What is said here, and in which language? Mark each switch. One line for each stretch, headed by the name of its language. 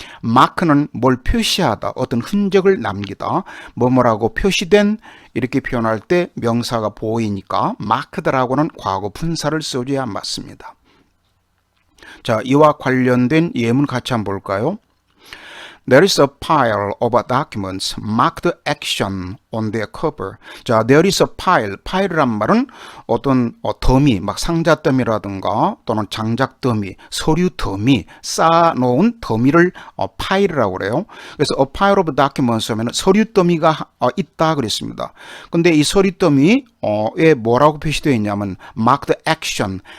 Korean: 마크는 뭘 표시하다, 어떤 흔적을 남기다, 뭐뭐라고 표시된 이렇게 표현할 때 명사가 보이니까 마크드라고는 과거 분사를 써줘야 맞습니다. 자, 이와 관련된 예문 같이 한번 볼까요?
English: There is a pile of documents marked action on their cover.
Korean: 자,
English: there is a pile.
Korean: 파일이란 말은 어떤 더미, 막 상자 더미라든가 또는 장작 더미, 서류 더미, 쌓아놓은 더미를 파일이라고 그래요. 그래서
English: a pile of documents
Korean: 하면 서류 더미가 있다 그랬습니다. 근데 이 서류 더미에 뭐라고 표시되어 있냐면
English: marked action.